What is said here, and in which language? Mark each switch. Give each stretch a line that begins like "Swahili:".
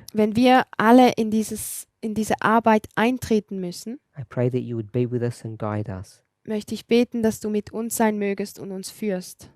German: Wenn wir alle in diese Arbeit eintreten müssen,
English: I pray that you would be with us and guide us.
German: möchte ich beten, dass du mit uns sein mögest und uns führst.